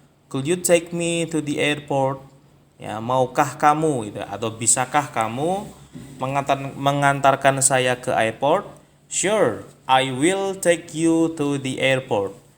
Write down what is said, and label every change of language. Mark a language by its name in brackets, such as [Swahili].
[English] Could you take me to the airport? [Indonesian] Ya, maukah kamu gitu, atau bisakah kamu mengantarkan saya ke airport? [English] Sure, I will take you to the airport.